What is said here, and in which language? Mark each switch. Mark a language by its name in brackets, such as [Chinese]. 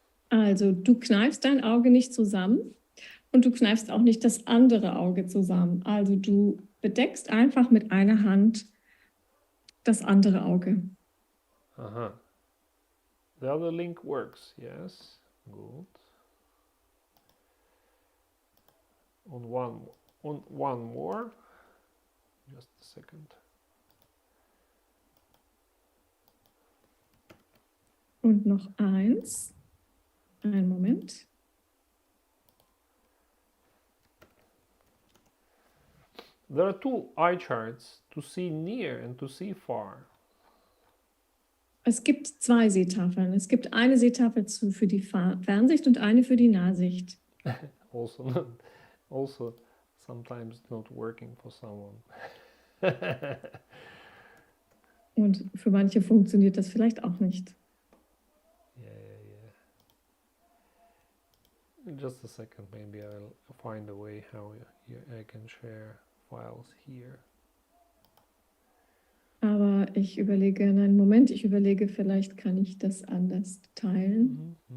[German] Also, du kneifst dein Auge nicht zusammen Und du kneifst auch nicht das andere Auge zusammen. Also du bedeckst einfach mit einer Hand das andere Auge. Aha. [English] The other link works, yes. Good. On one more. Just a second. [German] Und noch eins. Einen Moment. [English] There are two eye charts, to see near and to see far. [German] Es gibt zwei Sehtafeln. Es gibt eine Seetafel für die Fernsicht und eine für die Nahsicht. [English] Also sometimes not working for someone. [German] Und für manche funktioniert das vielleicht auch nicht. [English] Yeah. Just a second, maybe I'll find a way how I can share files here. [German] Aber ich überlege, einen Moment, vielleicht kann ich das anders teilen.